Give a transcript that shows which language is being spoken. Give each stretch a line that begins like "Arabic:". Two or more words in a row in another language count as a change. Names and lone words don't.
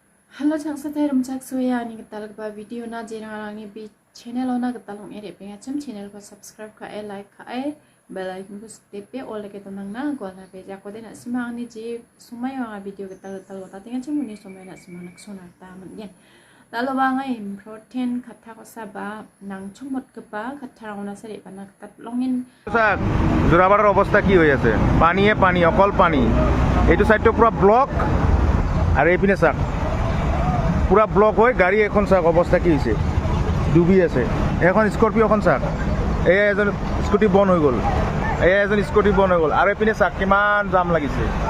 Garo: Halo chang sa terum chak soya ni ketalak ba video na jena ni bi channel ona ketalong ere penga channel ko subscribe ka like ka bell icon ko tepe all ke tonang na ko na pe ja ko de na simang ni je sumay nga video ketal ta tinga chemu ni sumay na simang nak sona ta man yan lalo ba ngai protein khatha ko sa ba nang chumot ke ba khatha ona sare ba na tat longin
Assamese: স্যার জোরাবাড়ার অবস্থা কি হয়ে আছে পানিয়ে পানি অকল পানি এইটো সাইডটো পুরা ব্লক আর এইপিনে স্যার পুরা ব্লক হয় গাড়ি এখন স্যার অবস্থা কি হয়েছে ডুবি আছে এখন স্করপিওখন স্যার এই এজন স্কুটি বন্ধ হয়ে গেল এই এজন স্কুটি বন্ধ হয়ে গেল আর এইপিনে স্যার কিমান জাম লাগিছে